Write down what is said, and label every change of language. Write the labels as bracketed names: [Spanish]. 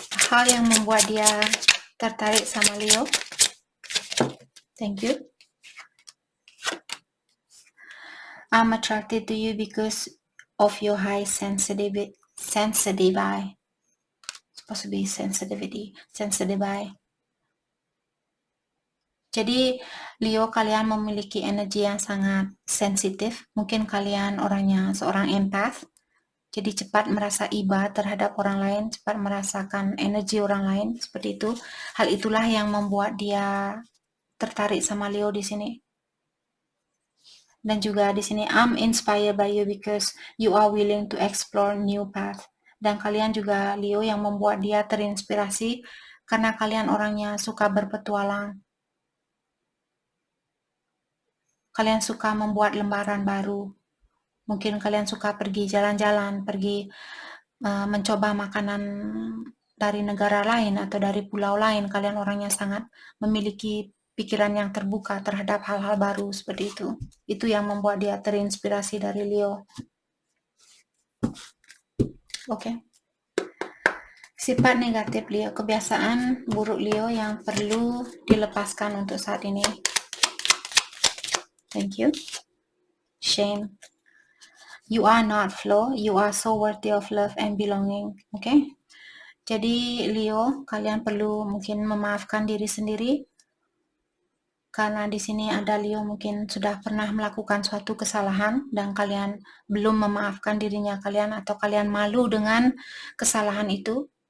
[Indonesian] Hal yang membuat dia tertarik sama Leo. [English] Thank you. I'm attracted to you because of your high sensitive eye. Supposed to be sensitive eye. [Indonesian] Jadi Leo, kalian memiliki energi yang sangat sensitif. Mungkin kalian orangnya seorang empath. Jadi cepat merasa iba terhadap orang lain, cepat merasakan energi orang lain, seperti itu. Hal itulah yang membuat dia tertarik sama Leo di sini. Dan juga di sini, [English] I'm inspired by you because you are willing to explore new path. [Indonesian] Dan kalian juga Leo yang membuat dia terinspirasi karena kalian orangnya suka berpetualang. Kalian suka membuat lembaran baru. Mungkin kalian suka pergi jalan-jalan, pergi mencoba makanan dari negara lain atau dari pulau lain. Kalian orangnya sangat memiliki pikiran yang terbuka terhadap hal-hal baru seperti itu. Itu yang membuat dia terinspirasi dari Leo. Oke. Sifat negatif Leo, kebiasaan buruk Leo yang perlu dilepaskan untuk saat ini. [English] Thank you. Shame. You are not flawed, you are so worthy of love and belonging. Oke. [Indonesian] Jadi Leo, kalian perlu mungkin memaafkan diri sendiri. Karena di sini ada Leo mungkin sudah pernah melakukan suatu kesalahan dan kalian belum memaafkan dirinya kalian, atau kalian malu dengan kesalahan itu.